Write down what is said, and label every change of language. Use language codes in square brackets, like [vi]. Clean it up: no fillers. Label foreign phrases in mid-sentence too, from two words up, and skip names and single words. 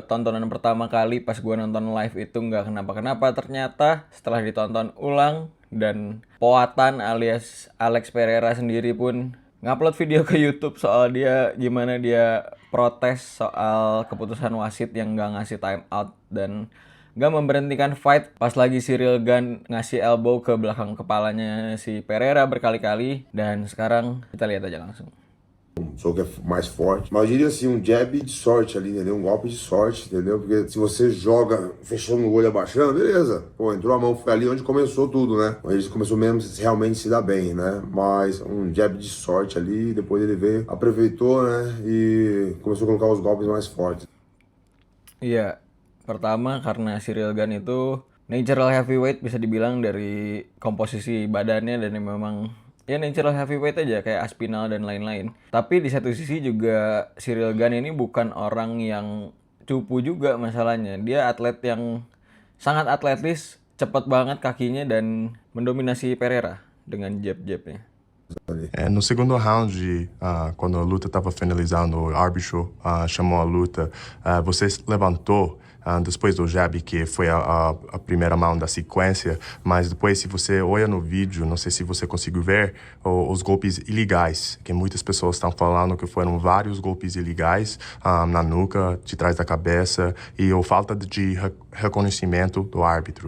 [id] tontonan pertama kali pas gue nonton live itu nggak kenapa-kenapa, ternyata setelah ditonton ulang dan Poatan alias Alex Pereira sendiri pun ngupload video ke YouTube soal dia gimana dia protes soal keputusan wasit yang nggak ngasih [en] time out [id] dan gak memberhentikan fight pas lagi Ciryl Gane ngasih elbow ke belakang kepalanya si Pereira berkali-kali. Dan sekarang kita lihat aja langsung. [pt] Soco é mais forte. Mas eu diria assim, um jab de sorte ali, entendeu? Um golpe de sorte, entendeu? Porque se você joga fechando o olho, abaixando, beleza. Pô, entrou a mão, foi ali onde começou tudo, né? Onde ele começou mesmo a realmente se dar bem, né? Mas um jab de sorte ali, depois ele veio, aproveitou, né? E começou a colocar os golpes mais fortes. [id] Iya, pertama karena Ciryl Gane itu [en] natural heavyweight, [id] bisa dibilang dari komposisi badannya dan memang ya [en] natural heavyweight [id] aja kayak Aspinall dan lain-lain. Tapi di satu sisi juga Ciryl Gane ini bukan orang yang cupu juga masalahnya. Dia atlet yang sangat atletis, cepat banget kakinya dan mendominasi Pereira dengan jab-jabnya. [pt] No segundo round, quando a luta estava finalizando, o árbitro chamou a luta. Você levantou depois do jab, que foi a primeira mão da sequência, mas depois, se você olha no vídeo, não sei se você conseguiu ver os golpes ilegais, que muitas pessoas estão falando que foram vários golpes ilegais na nuca, de trás da cabeça, e a falta de reconhecimento do árbitro.